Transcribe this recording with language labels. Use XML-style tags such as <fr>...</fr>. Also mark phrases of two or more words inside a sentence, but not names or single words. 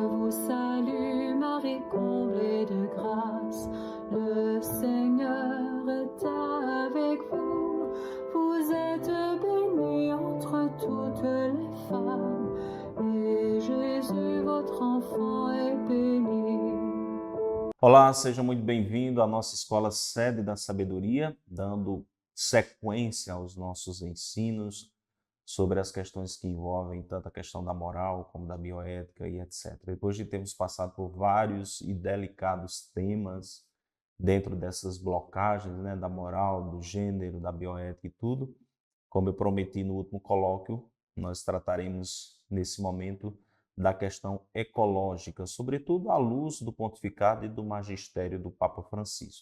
<fr>salue Marie, comblée de grâce, le Seigneur est avec vous. Vous êtes bénie entre toutes les femmes, et Jésus, votre enfant, est béni.</fr> <pt>Olá, seja muito bem-vindo à nossa Escola Sede da Sabedoria, dando sequência aos nossos ensinos sobre as questões que envolvem tanto a questão da moral como da bioética e etc. Depois de termos passado por vários e delicados temas dentro dessas blocagens, da moral, do gênero, da bioética e tudo, como eu prometi no último colóquio, nós trataremos nesse momento da questão ecológica, sobretudo à luz do pontificado e do magistério do Papa Francisco.</pt>